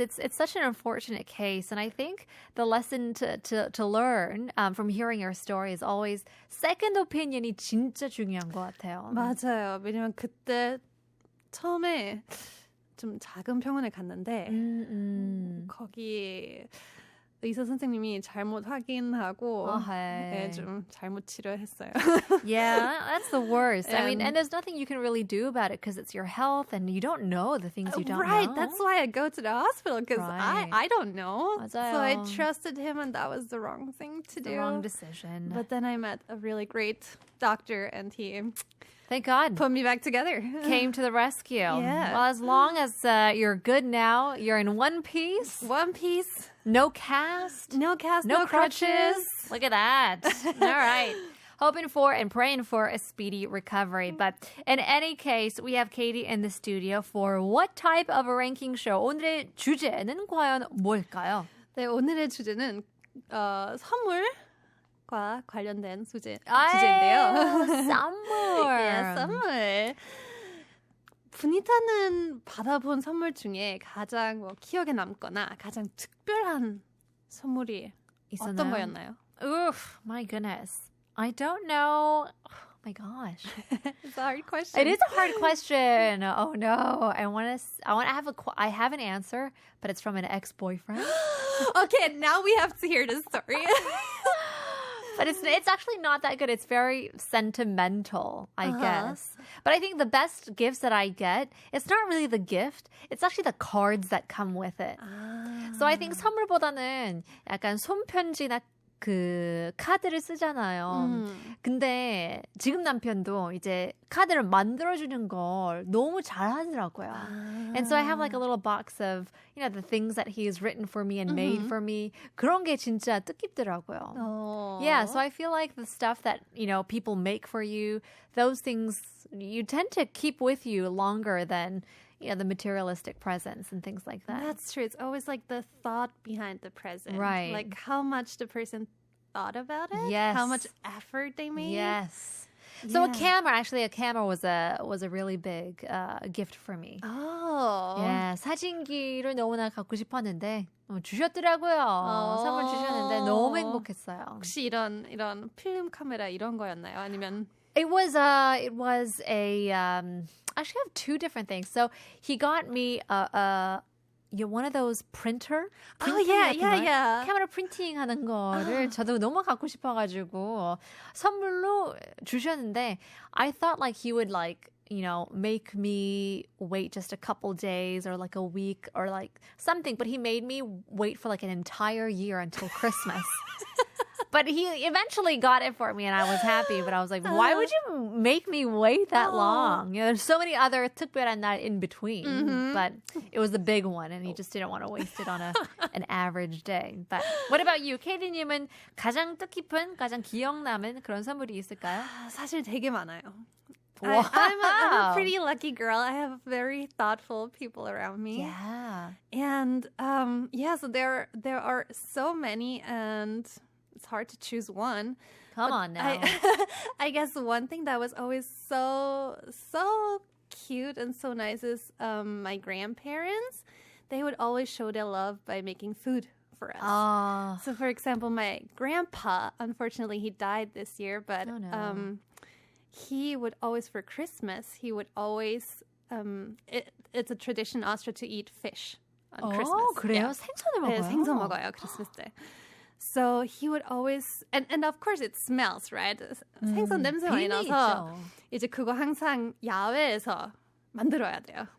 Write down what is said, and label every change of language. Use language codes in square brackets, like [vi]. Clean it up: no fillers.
[en] It's such an unfortunate case, and I think the lesson to learn from hearing your story is always second opinion이 [ko] 진짜 중요한 것 같아요. 맞아요. 왜냐면 그때 처음에 좀 작은 병원에 갔는데 거기 의사 선생님이 잘못 확인하고 좀 잘못 치료했어요. [en] Yeah, that's the worst. I mean, and there's nothing you can really do about it because it's your health and you don't know the things you don't know. Right, that's why I go to the hospital because Right. I don't know. [ko] 맞아요. [en] So I trusted him and that was the wrong thing to do. The wrong decision. But then I met a really great doctor and he Thank God. put me back together. Came to the rescue. Yeah. Well, as long as you're good now, you're in one piece. One piece. No cast. No cast, No no crutches. Look at that. All right. Hoping for and praying for a speedy recovery. But in any case, we have Kady in the studio for what type of a ranking show? [ko] 오늘의 주제는 과연 뭘까요? 네, 오늘의 주제는 선물과 관련된 주제인데요. 선물. 예, 선물. 분이타는 받아본 선물 중에 가장 기억에 남거나 가장 특별한 선물이 있었나요? 어떤 거였나요? [en] Oof, my goodness. I don't know. Oh my gosh. It's a hard question. It is a hard question. Oh no. I have an answer, but it's from an ex-boyfriend. Okay, now we have to hear this story. But it's actually not that good. It's very sentimental, I guess. But I think the best gifts that I get, it's not really the gift. It's actually the cards that come with it. So I think [ko] 선물보다는 약간 손편지나 그 카드를 쓰잖아요. 근데 지금 남편도 이제 카드를 만들어주는 걸 너무 잘하더라고요. [en] And so I have like a little box of, the things that he's written for me and made for me. [ko] 그런 게 진짜 뜻깊더라고요. [en] Yeah, so I feel like the stuff that, people make for you, those things you tend to keep with you longer than the materialistic presents and things like that. That's true. It's always like the thought behind the present. Right. Like how much the person thought about it. Yes. How much effort they made. Yes. So a camera was a really big gift for me. Oh. [ko] Yeah, 사진기를 너무나 갖고 싶었는데 주셨더라고요. 선물 주셨는데 너무 행복했어요. 혹시 이런 필름 카메라 이런 거였나요? 아니면 [en] It was a actually I have two different things. So he got me one of those printing [ko] 카메라 프린팅 하는 거를 저도 너무 갖고 싶어가지고 선물로 주셨는데 [en] I thought like he would make me wait just a couple days or like a week or like something, but he made me wait for like an entire year until Christmas. But he eventually got it for me and I was happy. But I was like, why would you make me wait that long? There's so many other [ko] 특별한 날 [en] in between. But it was the big one and he just didn't want to waste it on an average day. But what about you? [ko] Kady님은 가장 뜻깊은, 가장 기억남은 그런 선물이 있을까요? 사실 되게 많아요. [en] Wow. I'm a pretty lucky girl. I have very thoughtful people around me. Yeah. And so there are so many and it's hard to choose one. Come on now. I guess one thing that was always so cute and so nice is my grandparents. They would always show their love by making food for us. So for example, my grandpa, unfortunately, he died this year, but he would always, for Christmas, it's a tradition in Austria to eat fish on Christmas. [ko] 그래요? 생선을 먹어요? 네, 생선 먹어요, 크리스마스 때. [en] So he would always, and of course it smells, right? [ko] 생선 냄새 많이 나서 이제 그거 항상 야외에서 만들어야 돼요.